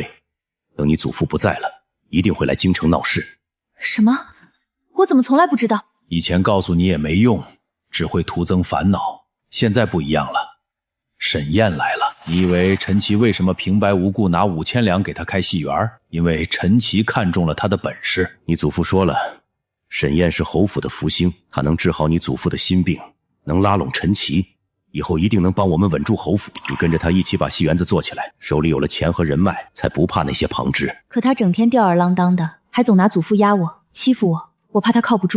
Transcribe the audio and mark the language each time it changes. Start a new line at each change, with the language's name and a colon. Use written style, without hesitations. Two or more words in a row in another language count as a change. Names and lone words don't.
Chinese: 等你祖父不在了，一定會來京城鬧事。什麼？我怎麼從來不知道？以前告訴你也沒用，只會徒增煩惱。現在不一樣了，沈燕來了。你以為陳琦為什麼平白無故拿5000兩給他開戲園？因為陳琦看中了他的本事。你祖父說了，沈燕是侯府的福星，他能治好你祖父的心病，能拉攏陳琦，以後一定能幫我們穩住侯府。你跟着他一起把戏园子做起来，手裡有了錢和人脈，才不怕那些旁支。可他整天吊兒郎當的，還總拿祖父壓我，欺負我，我怕他靠不住。